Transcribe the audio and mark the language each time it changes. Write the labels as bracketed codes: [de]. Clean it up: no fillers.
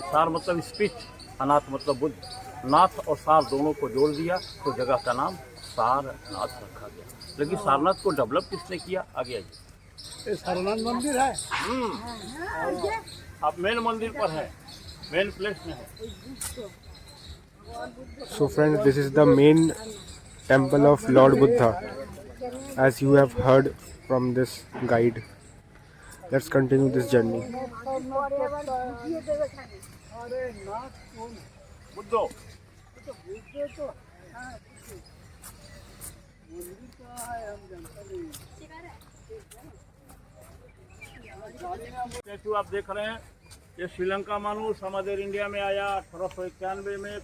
[hi] सार मतलब स्पीच, अनाथ मतलब बुद्ध। नाथ और सार दोनों को जोड़ दिया तो जगह का नाम सारनाथ रखा गया। लेकिन सारनाथ को डेवलप किसने किया? आगे आइए। ये सारनाथ मंदिर है। आप मेन मंदिर पर है, मेन प्लेस में है। [en] So friends, this is the main temple of Lord Buddha, as you have heard from this guide. Let's continue this journey. [hi] बुद्धो statue आप देख रहे हैं, ये श्रीलंका मानूस हमारे इंडिया में आया 1891 में।